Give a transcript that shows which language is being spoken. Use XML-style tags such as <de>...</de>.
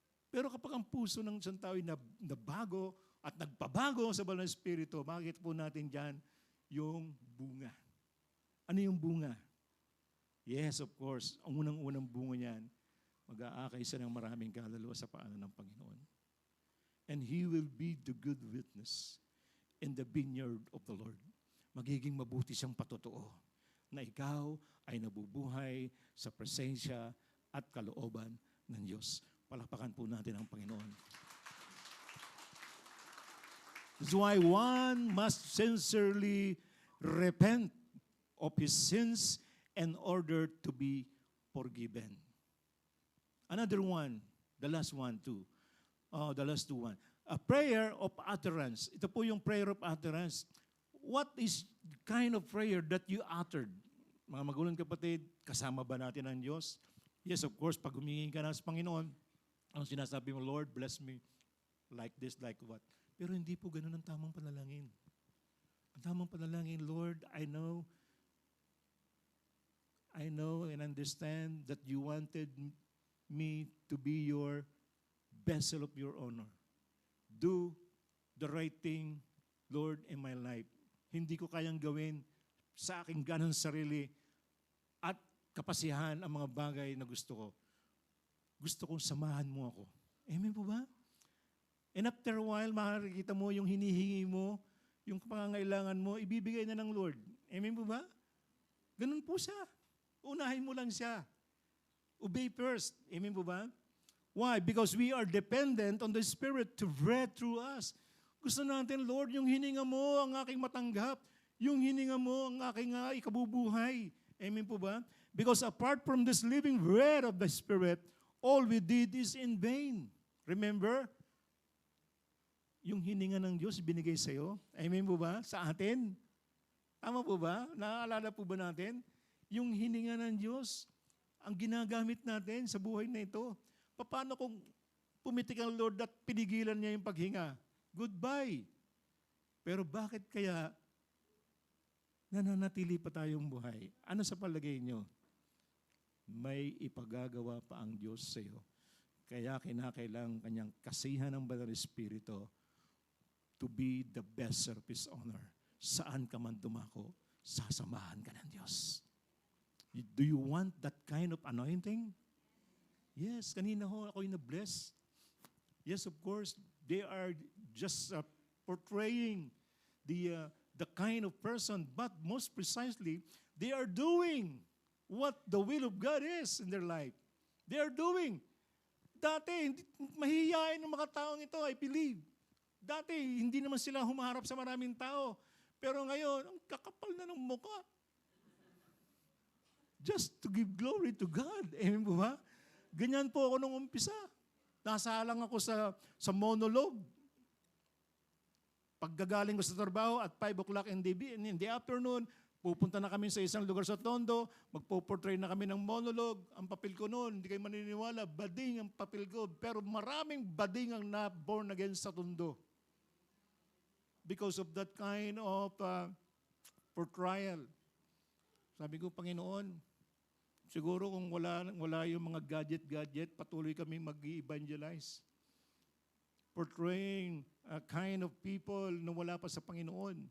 <tl>Pero kapag ang puso ng isang tao ay nabago at nagpabago sa banal na Espiritu, makikita po natin dyan yung bunga. Ano yung bunga?</tl> <en>Yes, of course,</en> <tl>ang unang-unang bunga niyan, mag-aakay siya ng maraming kaluluwa sa paanan ng Panginoon.</tl> <en>And He will be the good witness in the vineyard of the Lord.</en> <tl>Magiging mabuti siyang patotoo na ikaw ay nabubuhay sa presensya at kalooban ng Diyos. Palakpakan po natin ang Panginoon.</tl> <en>That's why one must sincerely repent of his sins in order to be forgiven. Another one, the last one too. The last two one. A prayer of utterance.</en> <tl>Ito po yung</tl> <en>prayer of utterance. What is the kind of prayer that you uttered?</en> <tl>Mga magulang kapatid, kasama ba natin ang Diyos?</tl> <en>Yes, of course,</en> <tl>pag humingi ka na sa Panginoon, ang sinasabi mo, Lord,</tl> <en>bless me like this, like what?</en> <tl>Pero hindi po ganun ang tamang panalangin. Ang tamang panalangin,</tl> <en>Lord, I know and understand that you wanted me to be your vessel of your honor. Do the right thing, Lord, in my life.</en> <tl>Hindi ko kayang gawin sa aking ganang sarili at kapasihan ang mga bagay na gusto ko. Gusto kong samahan mo ako. Amen po ba?</tl> <en>And after a while,</en> <tl>makikita mo yung hinihingi mo, yung pangangailangan mo, ibibigay na ng Lord. Amen po ba? Ganun po siya. Unahin mo lang siya.</tl> <en>Obey first.</en> <tl>Amen po ba?</tl> <en>Why? Because we are dependent on the Spirit to breathe through us.</en> <tl>Gusto natin, Lord, yung hininga mo ang aking matanggap. Yung hininga mo ang aking ikabubuhay. Amen po ba?</tl> <en>Because apart from this living bread of the Spirit, all we did is in vain. Remember?</en> <tl>Yung hininga ng Diyos binigay sa iyo. Amen po ba? Sa atin. Tama po ba? Naaalala po ba natin? Yung hininga ng Diyos, ang ginagamit natin sa buhay na ito. Paano kung pumitik ang Lord at pinigilan niya yung paghinga?</tl> <en>Goodbye.</en> <tl>Pero bakit kaya nananatili pa tayong buhay? Ano sa palagay nyo? May ipagagawa pa ang Diyos sa iyo. Kaya kinakailangan kanyang kasihan ng Banal Espiritu</tl> <en>to be the best of His honor.</en> <tl>Saan ka man dumako, sasamahan ka ng Diyos.</tl> <en>Do you want that kind of anointing? Yes,</en> <tl>kanina ho ako'y na-bless.</tl> <en>Yes, of course, they are just portraying the kind of person, but most precisely, they are doing what the will of God is in their life. They are doing.</en> <tl>Dati, mahihiyain ng mga taong ito,</tl> <en>I believe.</en> <tl>Dati, hindi naman sila humaharap sa maraming tao. Pero ngayon, ang kakapal na ng mukha.</tl> <en>Just to give glory to God.</en> <tl>Amen po ba? Ganyan po ako nung umpisa. Nasalang ako sa monologue. Paggagaling ko sa trabaho at</tl> <en>5 o'clock in the afternoon,</en> <tl>pupunta na kami sa isang lugar sa Tondo, magpo-portray na kami ng monologue. Ang papel ko noon, hindi kayo maniniwala, bading ang papel ko. Pero maraming bading ang na-born again sa Tondo.</tl> <en>Because of that kind of portrayal.</en> <tl>Sabi ko, Panginoon, siguro kung wala yung mga gadget, patuloy kami mag-evangelize.</tl> <en>Portraying a kind of people</en> <tl>na wala pa sa Panginoon.</tl>